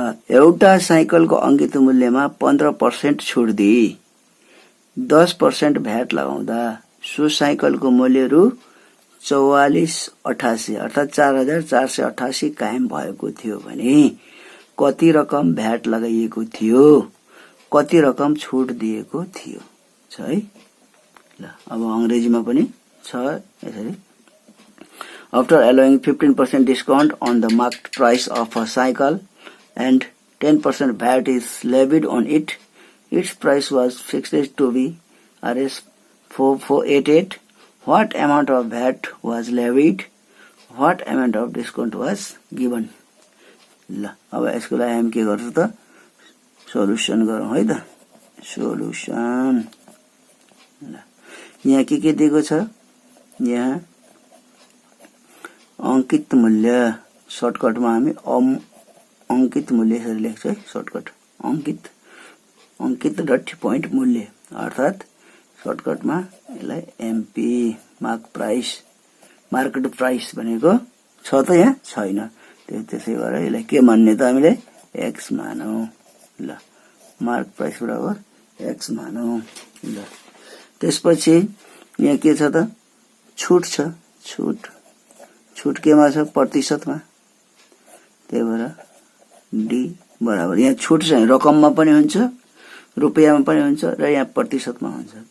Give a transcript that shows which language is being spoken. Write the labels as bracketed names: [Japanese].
[Nepali] एउटा साइकलको अंकित मूल्यमा 15% छुट दिई 10% भ्याट लगाउँदा सो साइकलको मूल्य रु 4488 अर्थात 4488 कायम भएको थियो भने कति रकम भ्याट लगाइएको थियो, कति रकम छुट दिएको थियो छ है। ल अब अंग्रेजीमा पनि छ यसरी। [English] After allowing 15% discount on the marked price of a cycle and 10% VAT is levied on it, its price was fixed to be Rs 4488. What amount of VAT was levied? What amount of discount was given? [Nepali] ल अब यसको लागि हामी के गर्छौं त solution गरौँ है त। सोलुसन ल यहाँ के दिएको छ, यहाँ अंकित मूल्य सर्टकटमा हामी अंकित मूल्य यसरी लेख्छ है। सर्टकट अंकित डट पॉइन्ट मूल्य अर्थात सर्टकटमा यसलाई एमपी मार्केट प्राइस भनेको छ त यहाँ छैन, त्यसै भएर यसलाई के मान्ने त हामीले एक्स मानौं। ल मार्क प्राइस बराबर एक्स मानौं। ल त्यसपछि यहाँ के छ त छुट छ, छुट केमा छ प्रतिशतमा, त्यही भएर डी बराबर यहाँ छुट चाहिँ रकममा पनि हुन्छ रुपैयाँमा पनि हुन्छ र यहाँ प्रतिशतमा हुन्छ।